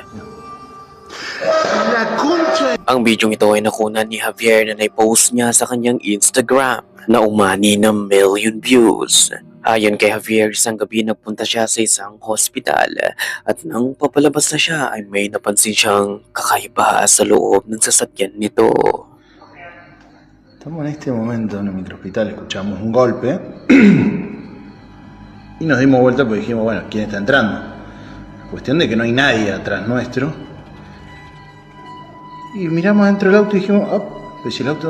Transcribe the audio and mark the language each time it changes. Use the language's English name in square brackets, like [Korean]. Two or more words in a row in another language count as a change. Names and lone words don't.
[Filipino] Ang bidyong ito ay nakunan ni Javier na naipost niya sa kanyang Instagram na umani ng million views. Ayon kay Javier, isang gabi nagpunta siya sa isang hospital at nang papalabas na siya ay may napansin siyang kakaiba sa loob ng sasakyan nito. [Spanish] Estamos en este momento en el microhospital, escuchamos un golpe y nos dimos vuelta porque dijimos, bueno, ¿quién está entrando? Cuestión de que no hay nadie atrás nuestro. Y miramos dentro del auto y dijimos, oh, pues si el auto...